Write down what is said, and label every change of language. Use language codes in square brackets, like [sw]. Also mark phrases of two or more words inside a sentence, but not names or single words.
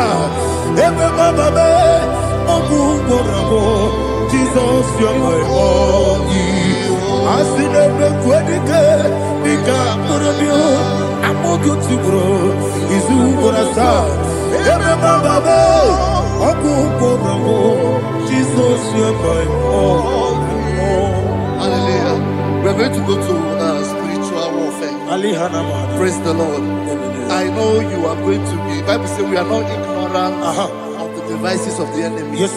[en] Ebe Bababe, Ogu Borabo, Jesus, your boy, Asin Ebekudike, Nika Manabia, Amogo Tibro, Izubrasa, Ebe Bababe, Ogu Borabo, Jesus, your boy. Hallelujah. We're going to go to spiritual warfare. Praise the Lord. I know you are going to be. Bible says we are not ignorant of the devices of the enemy. Yes, sir.